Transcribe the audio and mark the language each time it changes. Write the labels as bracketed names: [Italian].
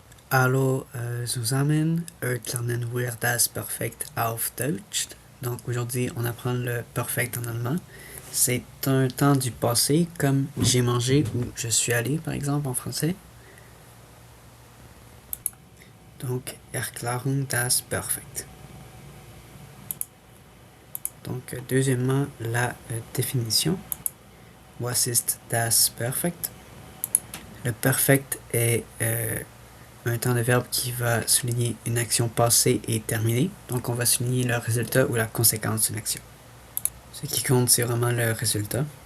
[German] Hallo zusammen, heute lernen wir das Perfekt auf Deutsch. [French] Donc aujourd'hui, on apprend le perfect en allemand. C'est un temps du passé, comme j'ai mangé ou je suis allé, par exemple, en français. [German] Donc, Erklärung das Perfekt. [French] Donc, deuxièmement, la définition. [German] Was ist das Perfekt? [French] Le perfect est un temps de verbe qui va souligner une action passée et terminée. Donc, on va souligner le résultat ou la conséquence d'une action. Ce qui compte, c'est vraiment le résultat.